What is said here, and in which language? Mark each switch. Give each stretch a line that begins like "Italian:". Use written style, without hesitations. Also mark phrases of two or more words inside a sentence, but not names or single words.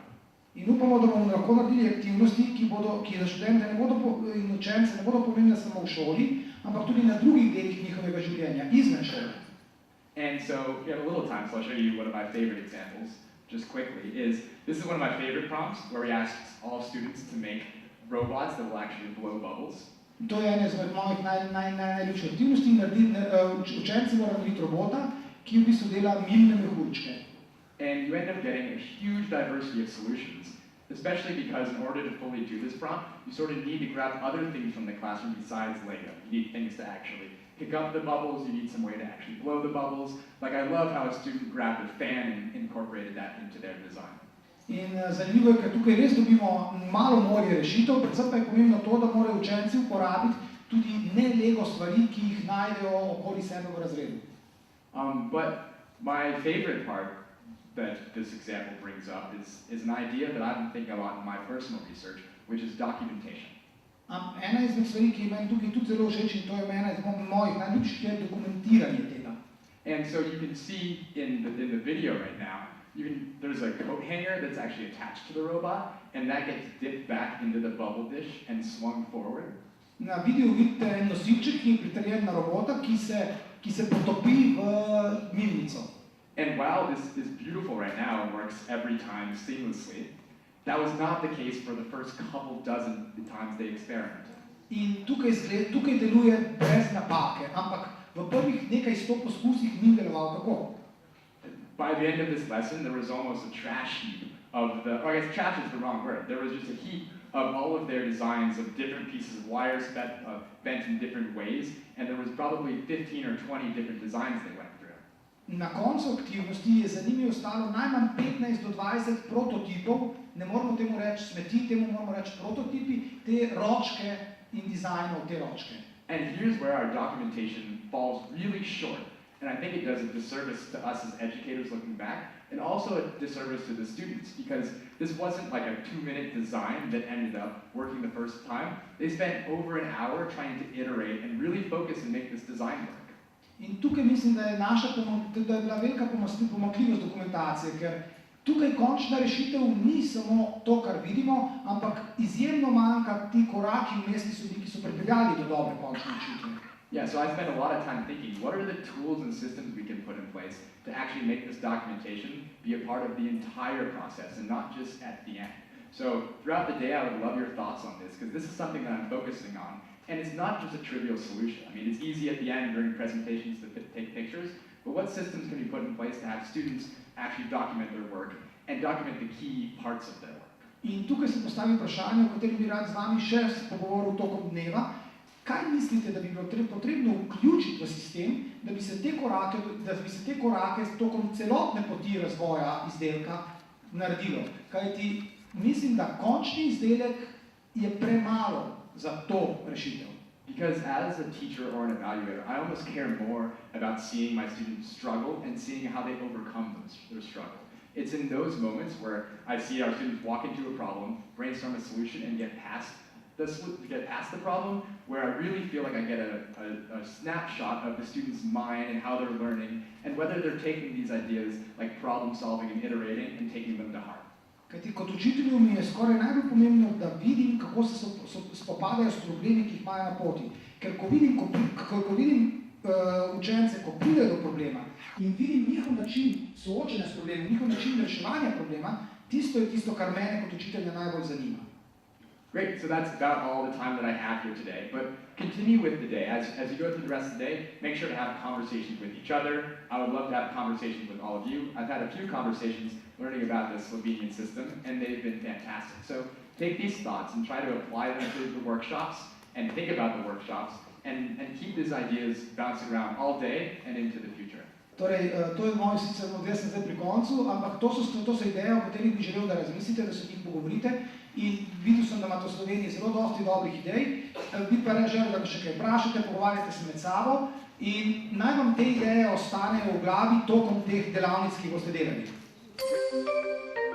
Slovenian: In upamo, da bomo lahko naredili aktivnosti, ki za študente in učence ne bodo pomembne samo v šoli, ampak tudi na drugih delih njihovega življenja, izven šole.
English: And so, we have a little time, so I'll show you one of my favorite examples. Just quickly, this is one of my favorite prompts where we ask all students to make robots that will actually blow bubbles.
Slovenian: To je ena izmed mojih najljubših aktivnosti, učenci morajo narediti robota, ki v bistvu dela milne mehurčke.
English: And you end up getting a huge diversity of solutions, especially because in order to fully do this prompt, you sort of need to grab other things from the classroom besides Lego. You need things to actually pick up the bubbles, you need some way to actually blow the bubbles. Like I love how a student grabbed a fan and incorporated that into their design.
Slovenian: In zanimivo je, ker tukaj res dobimo malo morje rešitev, predvsem pa je pomembno to, da morajo učenci uporabiti tudi ne Lego stvari, ki jih najdejo okoli sebe v razredu.
English: But my favorite part that this example brings up is an idea that I've been thinking about in my personal research, which is documentation.
Slovenian: Ena izmed stvari, ki je meni tukaj tudi zelo všeč, in to je ena izmed mojih najljubših, je dokumentiranje tega.
English: And so you can see in the video right now, there's a coat hanger that's actually attached to the robot, and that gets dipped back into the bubble dish and swung forward.
Slovenian: Na videu vidite en nosilček, ki je pritrjen na robota, ki se potopi v milnico.
English: And while this is beautiful right now and works every time seamlessly, that was not the case for the first couple dozen times they experimented.
Slovenian: In tukaj deluje brez napake, ampak v prvih nekaj 100 poskusih ni deloval tako.
English: By the end of this lesson, there was almost a trash heap of I guess trash is the wrong word. There was just a heap of all of their designs of different pieces of wires bent in different ways, and there was probably 15 or 20 different designs they went through.
Slovenian: Na koncu aktivnosti je za njimi ostalo najmanj 15 do 20 prototipov, ne moramo temu reči smeti, temu moramo reči prototipi, te ročke in dizajnov te ročke.
English: And here's where our documentation falls really short. And I think it does a disservice to us as educators looking back, and also a disservice to the students, because this wasn't like a 2-minute design that ended up working the first time. They spent over an hour trying to iterate and really focus and make this design work.
Slovenian: In tukaj mislim, da je bila velika pomanjkljivost dokumentacije, ker tukaj končna rešitev ni samo to, kar vidimo, ampak izjemno manjka ti koraki vmes, ki so pripeljali do dobre končne rešitve.
English: Yeah, so I spent a lot of time thinking, what are the tools and systems we can put in place to actually make this documentation be a part of the entire process and not just at the end. So throughout the day, I would love your thoughts on this, because this is something that I'm focusing on. And it's not just a trivial solution. I mean, it's easy at the end during presentations to take pictures, but what systems can be put in place to have students actually document their work and document the key parts of their work?
Slovenian: In tukaj se postavi vprašanje, o katerem bi rad z vami še pogovoril tokom dneva. Kaj mislite, da bi bilo potrebno vključiti v sistem, da bi se te korake tokom celotne poti razvoja izdelka naredilo? Kajti mislim, da končni izdelek je premalo za to rešitev.
English: Because as a teacher or an evaluator, I almost care more about seeing my students struggle and seeing how they overcome their struggle. It's in those moments where I see our students walk into a problem, brainstorm a solution, and get past the problem, where I really feel like I get a snapshot of the student's mind and how they're learning, and whether they're taking these ideas like problem solving and iterating and taking them to heart.
Slovenian: Kajti kot učitelju mi je skoraj najbolj pomembno, da vidim, kako se spopadajo s problemi, ki jih imajo na poti. Ker ko vidim učence, ko pridejo do problema in vidim njihov način soočenja s problemom, njihov način reševanja problema, tisto je tisto, kar mene kot učitelja najbolj zanima.
English: Great, so that's about all the time that I have here today, but continue with the day. As you go through the rest of the day, make sure to have conversations with each other. I would love to have conversations with all of you. I've had a few conversations learning about the Slovenian system, and they've been fantastic. So take these thoughts and try to apply them to the workshops, and think about the workshops, and keep these ideas bouncing around all day and into the future.
Slovenian: Torej, to je moj sicer model, sem zdaj pri koncu, ampak to so ideje, o katerih bi želel, da razmislite, da se njih pogovorite. In videl sem, da imate v Sloveniji zelo dosti dobrih idej, bi pa želel, da še kaj vprašate, pogovarjate se med sabo in naj vam te ideje ostanejo v glavi tokom teh delavnic, ki boste delali.